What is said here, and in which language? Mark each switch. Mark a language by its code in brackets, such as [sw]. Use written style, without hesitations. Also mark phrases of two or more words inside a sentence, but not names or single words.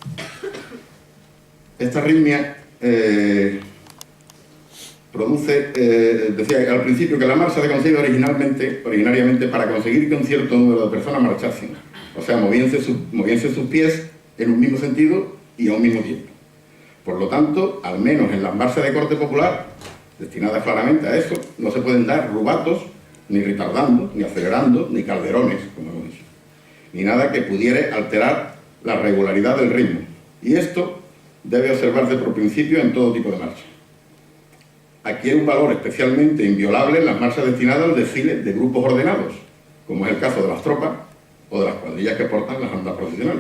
[es] Esta arritmia produce, decía al principio que la marcha se concibe originariamente para conseguir que un cierto número de personas marchasen, o sea, moviéndose sus pies en un mismo sentido y a un mismo tiempo. Por lo tanto, al menos en las marchas de corte popular, destinadas claramente a eso, no se pueden dar rubatos, ni retardando, ni acelerando, ni calderones, como hemos dicho, ni nada que pudiera alterar la regularidad del ritmo. Y esto debe observarse por principio en todo tipo de marcha. Adquiere un valor especialmente inviolable en las marchas destinadas al desfile de grupos ordenados, como es el caso de las tropas o de las cuadrillas que portan las andas procesionales.